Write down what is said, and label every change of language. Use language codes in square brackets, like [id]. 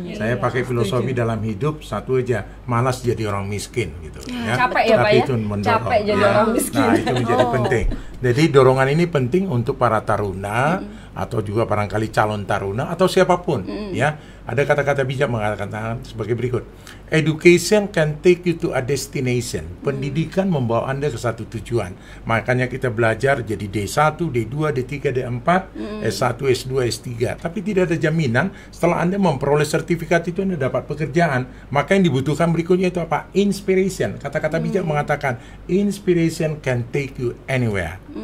[id] Saya pakai filosofi dalam hidup satu aja, malas jadi orang miskin gitu ya. Capek ya Pak ya? Capek jadi orang miskin. Nah, itu menjadi penting. Jadi dorongan ini penting untuk para taruna atau juga barangkali calon taruna atau siapapun ya. Ada kata-kata bijak mengatakan sebagai berikut. [en] Education can take you to a destination. [id] Pendidikan membawa Anda ke satu tujuan. Makanya kita belajar jadi D1, D2, D3, D4, S1, S2, S3. Tapi tidak ada jaminan setelah Anda memperoleh sertifikat itu Anda dapat pekerjaan. Maka yang dibutuhkan berikutnya itu apa? [en] Inspiration. [id] Kata-kata bijak mengatakan [en] inspiration can take you anywhere.